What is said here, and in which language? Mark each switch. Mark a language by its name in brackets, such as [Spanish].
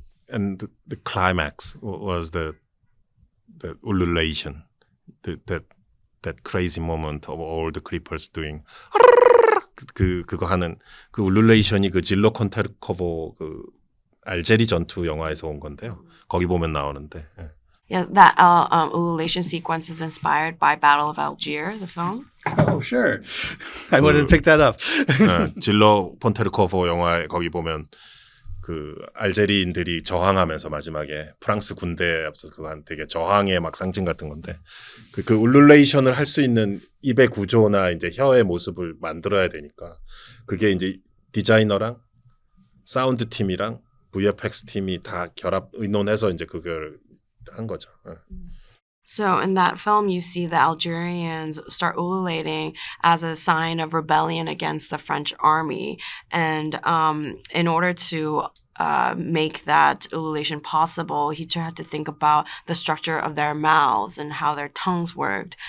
[English] And the climax was the ululation, that crazy moment of all the creepers doing [Korean] 그거 하는 그 ululation이 그 질로 콘테르코보 그 알제리 전투 영화에서 온 건데요. 거기 보면 나오는데. 예. [English] Yeah, that ululation sequence is inspired by Battle of Algiers, the film. Oh, sure. I wouldn't pick that up. [Korean] 질로 폰테르코보 영화에 거기 보면 그 알제리인들이 저항하면서 마지막에 프랑스 군대에 앞서서 그거 한 되게 저항의 막 상징 같은 건데 그 울룰레이션을 할 수 있는 입의 구조나 이제 혀의 모습을 만들어야 되니까 그게 이제 디자이너랑 사운드 팀이랑 VFX 팀이 다 결합 의논해서 이제 그걸 한 거죠. [English] So in that film, you see the Algerians start ululating as a sign of rebellion against the French army. And in order to make that ululation possible, he had to think about the structure of their mouths and how their tongues worked.